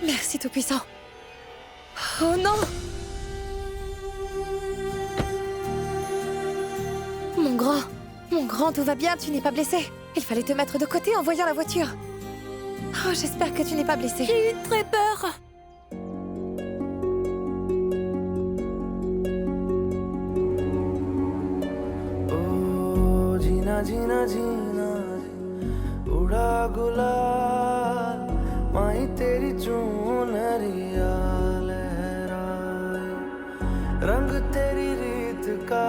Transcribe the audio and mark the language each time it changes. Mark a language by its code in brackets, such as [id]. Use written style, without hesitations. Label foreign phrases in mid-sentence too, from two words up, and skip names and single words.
[fr] Merci Tout-Puissant. Oh non! Mon grand, tout va bien, tu n'es pas blessé. Il fallait te mettre de côté en voyant la voiture. Oh, j'espère que tu n'es pas blessé. J'ai eu très peur. [hi] ओ जीना जीना जीना उड़ा गुलाल माही तेरी चूनरिया लहराए रंग तेरी रीत का